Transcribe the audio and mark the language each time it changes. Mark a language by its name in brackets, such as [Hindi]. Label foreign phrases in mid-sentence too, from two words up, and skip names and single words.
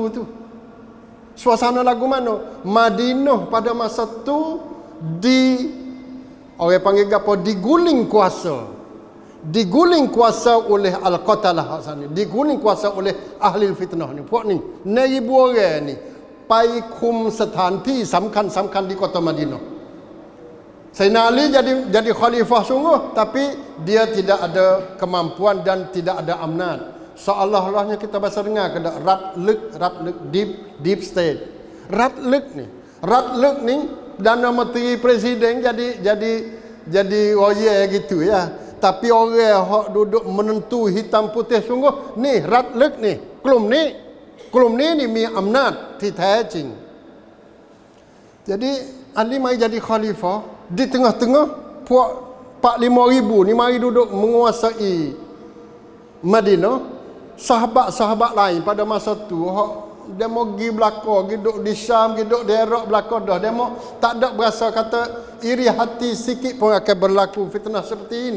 [Malay] Suasana lagu mana? Madinah pada masa tu orang panggil apa? Diguling kuasa oleh al-qatalah sana. Diguling kuasa oleh ahli fitnah ni. Puak ni 1,000 orang ni [Thai] ไปคุมสถานที่สำคัญ [Malay] di kota Madinah. Sayyidina Ali jadi khalifah sungguh, tapi dia tidak ada kemampuan dan tidak ada amanat. Seolah-olahnya kita bahasa dengar kena ratlek [English] deep state. [Malay] Ratlek ni Perdana Menteri Presiden jadi royal gitu ya. Tapi orang hak duduk menentu hitam putih sungguh ni ratlek ni, [Thai] กลุ่มนี้นี่มีอำนาจที่แท้จริง [Malay] jadi Ali mari jadi khalifah di tengah-tengah puak 4-5 ribu ni mari duduk menguasai Madinah. Sahabat-sahabat lain pada masa tu hak demo pergi belakang, duduk di Syam, duduk di Iraq belakang dah, demo tak ada berasa kata iri hati sikit pun akan berlaku fitnah seperti ini.